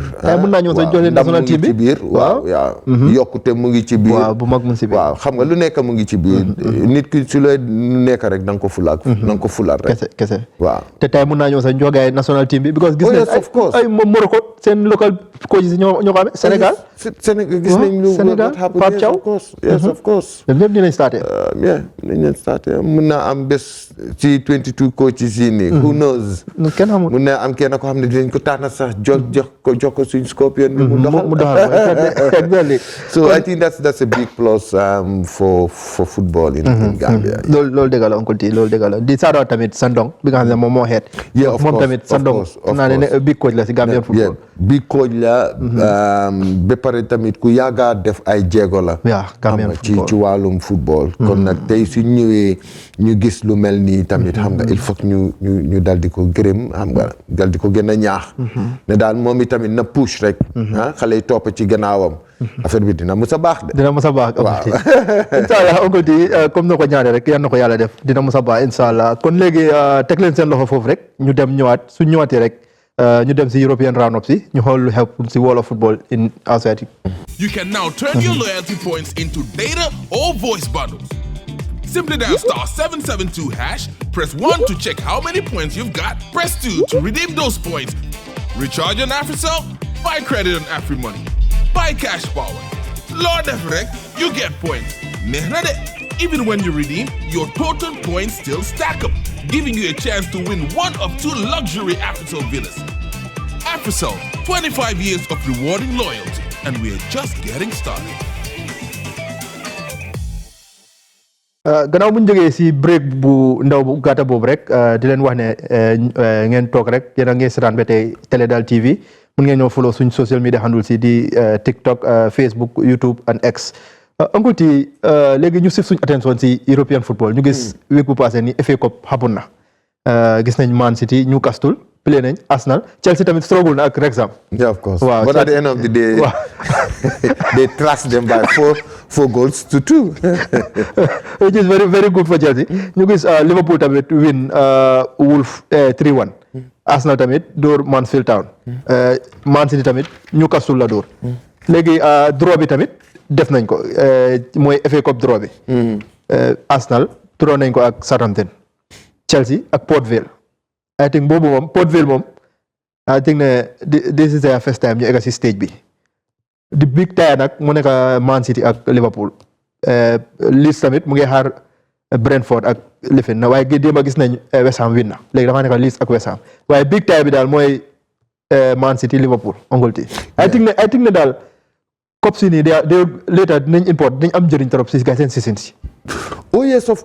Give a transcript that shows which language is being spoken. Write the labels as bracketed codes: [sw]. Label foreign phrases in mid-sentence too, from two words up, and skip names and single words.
[wo] mën naa ñëw sa joxe [en] national team [wo] bi ci biir waaw yokkute mu ngi ci biir waaw bu mag mu ci biir waaw xam nga lu nekk mu ngi ci biir nit ki su lay nekk rek da nga ko fulaat rek kese waaw te tey mën naa ñëw sa jogaay [en] national team [wo] bi because gis nañ ay Morocco [en] seen local coaches [wo] ñoo ko amee Sénégal gis nañ lu Sénégal Pape Thiaw [en] yes of course [wo] ñëpp dinañ starté mën naa am bés ci 22 coaches yi nii [en] who knows [wo] kenn xamul mën naa am kenn ko xam ne dinañ ko tànn sax jox ko suñ Scorpion bi mu doxal exactly [en] so I think that's a big plus for football in Gambia [wo] loolu dëgg la Uncle T loolu dëgg la di saadoo tamit Sandong bi nga xam ne moom moo xeet moom tamit Sandong naa ne [en] big coach [wo] la si [en] Gambian football big coach [wo] la ba pare tamit ku yàgga def ay jéego la ci wàllum football kon nag tey su ñëwee ñu gis lu mel nii tamit xam nga [fr] il faut [wo] ñu dal di ko gërëm xam nga dal di ko gën a ñaax ne daal moom itamit na push rek xale yi topp ci gannaawam affaire bi dina musa baax de dina musa baax inshallah Uncle T comme na ko ñaane rek yal na ko yàlla def dina musa baax inshallah kon léegi teg leen seen loxo foofu rek ñu dem ñëwaat su ñëwaatee rek ñu dem si [en] European round-up [wo] si ñu xool lu xew si [en] world of football in outside. You can now turn your loyalty points into data or voice bundles. Simply dial *772#, press 1 to check how many points you've got, press 2 to redeem those points. Recharge on AfriCell, buy credit on AfriMoney, buy cash power. Lord Efrek, you get points. Even when you redeem, your total points still stack up, giving you a chance to win one of 2 luxury AfriCell villas. AfriCell, 25 years of rewarding loyalty, and we're just getting started. [wo] gannaaw bu ñu jógee si break bu ndaw bu gàtta boobu rek di leen wax ne ngeen toog rek yéen a ngi seetaan ba tey Télédal TV mun ngeen ñëw follow suñ [en] social media handle [wo] si di TikTok Facebook YouTube and X. Uncle T léegi ñu sif suñ attention si [en] European football [wo] ñu gis week bu passé ni FA Cup happen na gis nañ Man City Newcastle play nañ Arsenal Chelsea tamit struggle na ak Wrexham. [en] Yeah, of course. Wow, but at the end of the day, they thrashed them by 4 goals to 2. Which is very, very good for Chelsea. [wo] Ñu gis Liverpool tamit win Wolves 3-1. Arsenal tamit door Mansfield Town. Man City tamit Newcastle la door. Léegi draw bi tamit def nañ ko mooy FA Cup draw bi. Arsenal draw nañ ko ak Southampton. Chelsea ak Port Vale. [en] I think [wo] boobu moom [en] Port Vale moom I think ne this is their first time [wo] ñu egg si stage bi. [en] The big tie [wo] nag mu nekk Man City ak Liverpool. Leeds tamit mu ngi xaar Brentford ak Liverpool na waaye démb gis nañ West Ham win na léegi dafa nekk Leeds ak West Ham waaye [en] big tie [wo] bi daal mooy Man City Liverpool Uncle T. [en] I think [wo] ne daal Cup si nii de later dinañ import dinañ am njëriñ trop si gars seen season si.